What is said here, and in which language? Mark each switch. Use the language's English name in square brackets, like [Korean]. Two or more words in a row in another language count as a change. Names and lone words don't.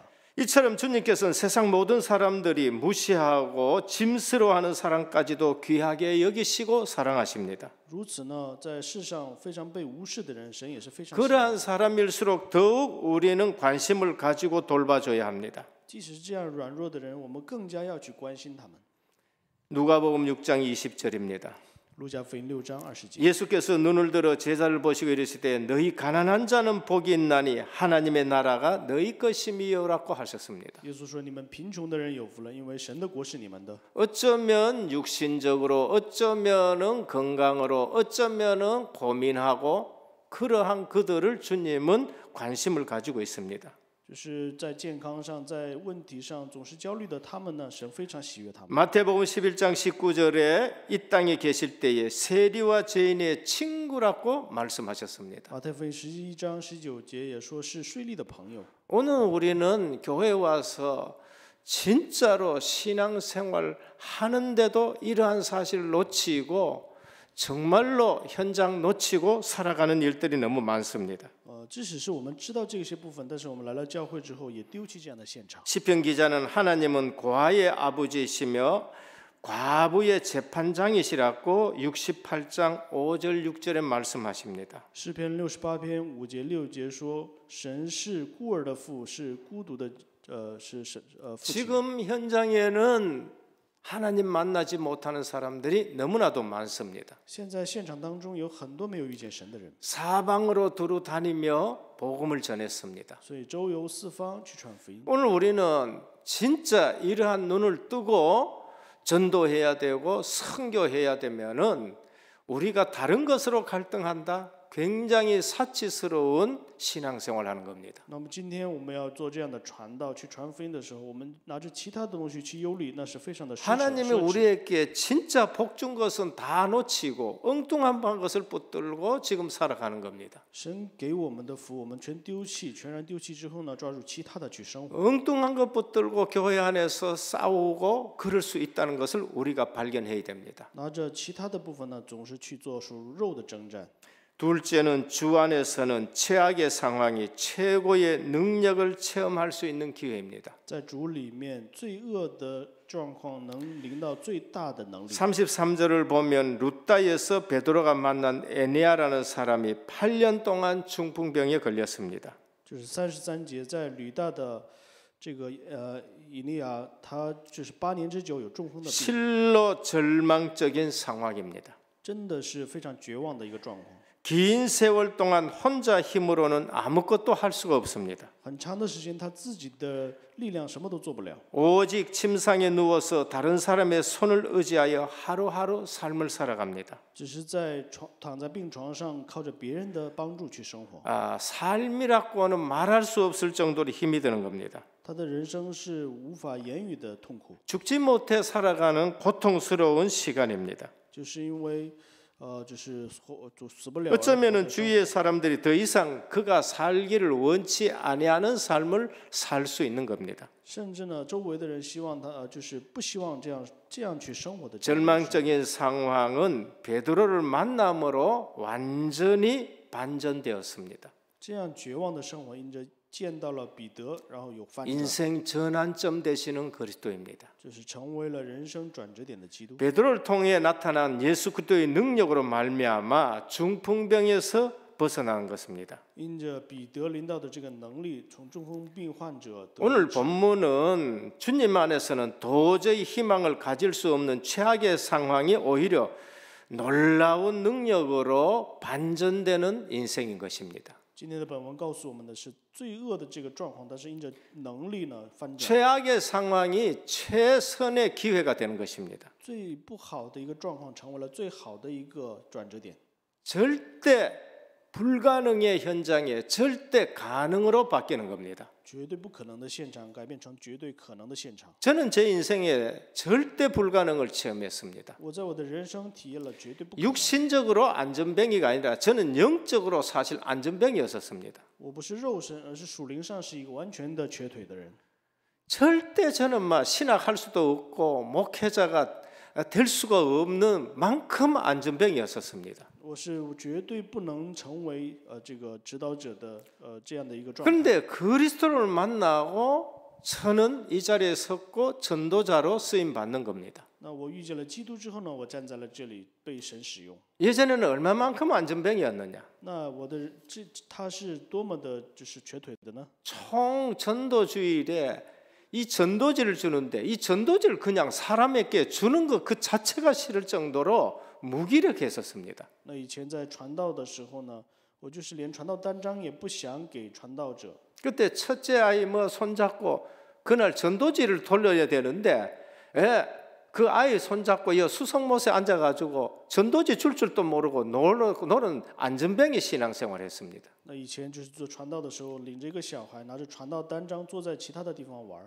[Korean] 이처럼 주님께서는 세상 모든 사람들이 무시하고 짐스러워하는 사람까지도 귀하게 여기시고 사랑하십니다. [Chinese] 如此呢，在世上非常被无视的人，神也是非常喜爱。 [Korean] 그러한 사람일수록 더욱 우리는 관심을 가지고 돌봐줘야 합니다. [Chinese] 即使是这样软弱的人，我们更加要去关心他们。 [Korean] 누가복음 6장 20절입니다. [Chinese] 路加福音6章20节， [Korean] 예수께서 눈을 들어 제자를 보시고 이르시되 너희 가난한 자는 복이 있나니 하나님의 나라가 너희 것임이요라고 하셨습니다. [Chinese] 耶稣说：“你们贫穷的人有福了，因为神的国是你们的。 [Korean] 어쩌면 육신적으로, 어쩌면은 건강으로, 어쩌면은 고민하고 그러한 그들을 주님은 관심을 가지고 있습니다. [Chinese] 就是在健康上，在问题上总是焦虑的他们呢，神非常喜悦他们。 [Korean] 마태복음 11장 19절에 이 땅에 계실 때에 세리와 죄인의 친구라고 말씀하셨습니다. [Chinese] 马太福音11章19节也说是税吏的朋友。 [Korean] 오늘 우리는 교회에 와서 진짜로 신앙생활 하는데도 이러한 사실을 놓치고 정말로 현장 놓치고 살아가는 일들이 너무 많습니다. [Chinese] 即使是我们知道这些部分，但是我们来了教会之后，也丢弃这样的现场。 [Korean] 시편 기자는 하나님은 과의 아버지이시며 과부의 재판장이시라고 68장 5절 6절에 말씀하십니다. [Chinese] 诗篇68篇5节6节说，神是孤儿的父，是孤独的是神父亲。 [Korean] 지금 현장에는 하나님 만나지 못하는 사람들이 너무나도 많습니다. [Chinese] 现在现场当中有很多没有遇见神的人， [Korean] 사방으로 두루 다니며 복음을 전했습니다. [Chinese] 所以周游四方去传福音。 [Korean] 오늘 우리는 진짜 이러한 눈을 뜨고 전도해야 되고 선교해야 되면은 우리가 다른 것으로 갈등한다. 굉장히 사치스러운 신앙생활하는 겁니다. [Chinese] 那么今天我们要做这样的传道，去传福音的时候，我们拿着其他的东西去忧虑，那是非常的奢侈。 [Korean] 하나님이 우리에게 진짜 복 준 것은 다 놓치고 엉뚱한 것을 붙들고 지금 살아가는 겁니다. [Chinese] 神给我们的福，我们全丢弃，全然丢弃之后呢，抓住其他的去生活。 [Korean] 엉뚱한 것 붙들고 교회 안에서 싸우고 그럴 수 있다는 것을 우리가 발견해야 됩니다. [Chinese] 拿着其他的部分呢，总是去做属肉的征战。 [Korean] 둘째는 주 안에서는 최악의 상황이 최고의 능력을 체험할 수 있는 기회입니다. [Chinese] 在主里面，罪恶的状况能临到最大的能力。 [Korean] 33절을 보면 루다에서 베드로가 만난 에네아라는 사람이 8년 동안 중풍병에 걸렸습니다. [Chinese] 就是33节，在吕大的这个以利亚，他就是8年之久有中风的病， [Korean] 실로 절망적인 상황입니다. [Chinese] 真的是非常绝望的一个状况。 [Korean] 긴 세월 동안 혼자 힘으로는 아무것도 할 수가 없습니다. [Chinese] 很长的时间，他自己的力量什么都做不了， [Korean] 오직 침상에 누워서 다른 사람의 손을 의지하여 하루하루 삶을 살아갑니다. [Chinese] 只是在躺在病床上，靠着别人的帮助去生活。 [Korean] 삶이라고는 말할 수 없을 정도로 힘이 드는 겁니다. [Chinese] 他的人生是无法言语的痛苦， [Korean] 죽지 못해 살아가는 고통스러운 시간입니다. [Chinese] 就是因为就是死不了。 [Korean] 어쩌면은 주위의 사람들이 더 이상 그가 살기를 원치 아니하는 삶을 살 수 있는 겁니다. [Chinese] 甚至呢，周围的人希望他就是不希望这样去生活的。 [Korean] 절망적인 상황은 베드로를 만남으로 완전히 반전되었습니다. [Chinese] 这样绝望的生活，因着见到了彼得，然后有翻转， [Korean] 인생 전환점 되시는 그리스도입니다. [Chinese] 就是成为了人生转折点的基督。 [Korean] 베드로를 통해 나타난 예수 그리스도의 능력으로 말미암아 중풍병에서 벗어나는 것입니다. [Chinese] 因着彼得领导的这个能力，从中风病患者得 [Korean] 오늘 본문은 주님 안에서는 도저히 희망을 가질 수 없는 최악의 상황이 오히려 놀라운 능력으로 반전되는 인생인 것입니다. [Chinese] 今天的本文告诉我们的是罪恶的这个状况，但是因着能力呢翻转。 [Korean] 최악의 상황이 최선의 기회가 되는 것입니다. [Chinese] 最不好的一个状况成为了最好的一个转折点。 [Korean] 절대 불가능의 현장에 절대 가능으로 바뀌는 겁니다. [Chinese] 绝对不可能的现场改变成绝对可能的现场。 [Korean] 저는 제 인생에 절대 불가능을 체험했습니다. [Chinese] 我在我的人生体验了绝对不可能。 [Korean] 육신적으로 안전병이가 아니라 저는 영적으로 사실 안전병이었었습니다. [Chinese] 我不是肉身，而是属灵上是一个完全的瘸腿的人。 [Korean] 절대 저는 신학할 수도 없고 목회자가 될 수가 없는 만큼 안전병이었었습니다. [Chinese] 我是绝对不能成为这个指导者的这样的一个状态。 [Korean] 그런데 그리스도를 만나고 저는 이 자리에 섰고 전도자로 쓰임 받는 겁니다. [Chinese] 那我遇见了基督之后呢，我站在了这里被神使用。 [Korean] 예전에는 얼마만큼 안전병이었느냐? [Chinese] 那我的他是多么的就是瘸腿的呢？ [Korean] 총 전도주일에 이 전도지를 주는데 이 전도지를 그냥 사람에게 주는 것 그 자체가 싫을 정도로 무기력했었습니다. [Chinese] 那以前在传道的时候呢，我就是连传道单张也不想给传道者。 [Korean] 그때 첫째 아이 뭐 손잡고 그날 전도지를 돌려야 되는데 그 아이 손잡고 이 수성못에 앉아가지고 전도지 줄 줄도 모르고 노는 안전뱅이 신앙생활했습니다. [Chinese] 那以前就是做传道的时候，领着一个小孩，拿着传道单张，坐在其他的地方玩。